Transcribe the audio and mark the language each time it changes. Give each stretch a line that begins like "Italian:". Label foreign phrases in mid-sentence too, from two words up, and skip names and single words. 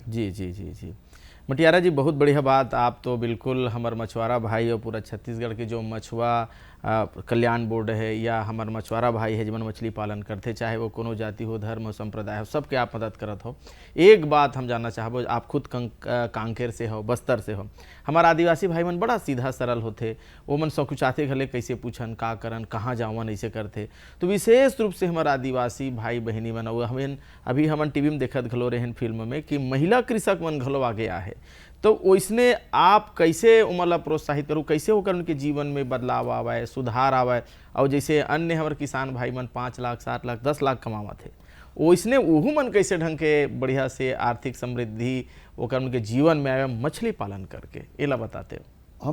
Chhattisgarhi: जी मटियारा जी, बहुत बढ़िया बात। आप तो बिल्कुल हमारे मछुआरा भाई और पूरा छत्तीसगढ़ के जो मछुआ कल्याण बोर्ड है, या हमारे मछुआरा भाई है जिमन मछली पालन करते, चाहे वो कोनो जाति हो, धर्म हो, संप्रदाय हो, सबके आप मदद करत हो। एक बात हम जानना चाहबो, आप खुद कांकेर से हो, बस्तर से हो, हमारा आदिवासी भाई मन बड़ा सीधा सरल होते, वो मन सकुचाते घले कैसे पूछन, का करन, कहाँ जावन, ऐसे करते। तो विशेष रूप से हमारा आदिवासी भाई बहनी मन, हमें अभी हमन टीवी में देखत घलो रहन फिल्म में कि महिला कृषक मन घलो आगे आहे, तो वैसने आप कैसे उमला प्रोत्साहित करूँ, कैसे होकर उनके जीवन में बदलाव आवे, सुधार आवे, और जैसे अन्य हमारे किसान भाई मन 5 लाख, 7 लाख, 10 लाख कमावा थे, वैसने वहू मन कैसे ढंग के बढ़िया से आर्थिक समृद्धि होकर उनके जीवन में आवे मछली पालन करके, ये ला बताते हो।